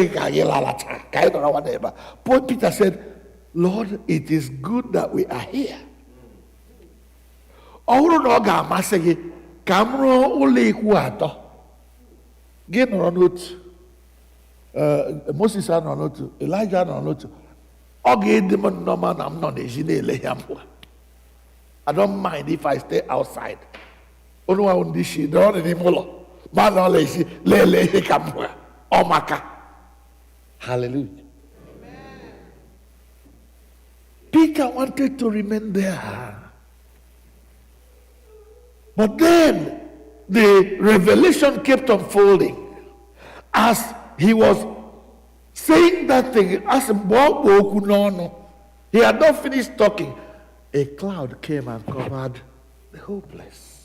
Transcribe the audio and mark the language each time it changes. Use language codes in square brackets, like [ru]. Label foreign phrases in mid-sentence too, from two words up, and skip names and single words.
[en] Paul Peter said, Lord, it is good that we are here. [ig] Moses anọ n'otu, Elijah anọ n'otu. Ọ ga-edi m nnọọ na m nọ n'ezi na-ele ya mbụ. [en] I don't mind if I stay outside. [ig] Onu wa ndị shi dọrọ n'ime ụlọ. Ma nọ n'ezi lele ihe ka mbụ. Ọ maka. Hallelujah. [en] Peter wanted to remain there. But then the revelation kept unfolding as he was saying that thing. As he had not finished talking, a cloud came and covered the whole place.